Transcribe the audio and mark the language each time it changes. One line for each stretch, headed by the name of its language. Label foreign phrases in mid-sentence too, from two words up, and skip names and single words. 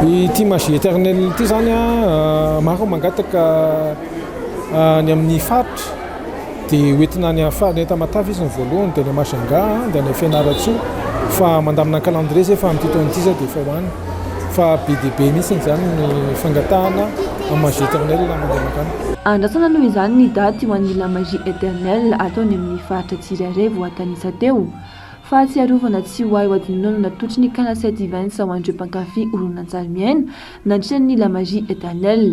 Malagasy: Ity magie éternelle ity zany maro mangataka ny amin'ny faritra dia hoentina ny faritra Tamatavy izy ny voalohany dia ny Masanga dia ny Fianaratsoa fa mandamina calendrier zay fa amin'ity taona ity zay dia efa hoany fa be dia be mihitsy zany ny fangatahana amin'ny magie éternelle mandeha makany. Andrasana noho izany ny daty ho an'ny la magie éternelle ataony amin'ny faritra Tsirairay vao atanisa teo fa tsy arovana tsy ho ahy ho adinonao natotry ny Canasety Events ho an'ireo mpankafy horonan-tsary miaina nandritra ny la magie éternelle.